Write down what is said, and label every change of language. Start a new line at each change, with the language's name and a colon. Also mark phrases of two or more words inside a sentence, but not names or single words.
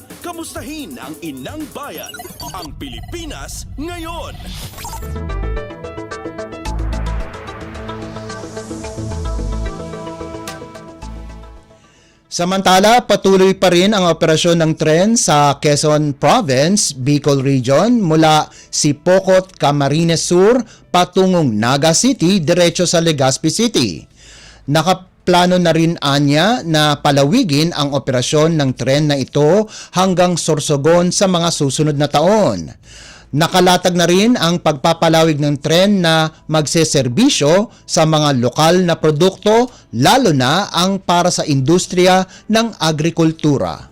Filipino: Kamustahin ang inang bayan, ang Pilipinas ngayon. Samantala, patuloy pa rin ang operasyon ng tren sa Quezon Province, Bicol Region mula Sipocot, Camarines Sur patungong Naga City diretso sa Legazpi City. Nakaplano na rin anya na palawigin ang operasyon ng tren na ito hanggang Sorsogon sa mga susunod na taon. Nakalatag na rin ang pagpapalawig ng tren na magseserbisyo sa mga lokal na produkto, lalo na ang para sa industriya ng agrikultura.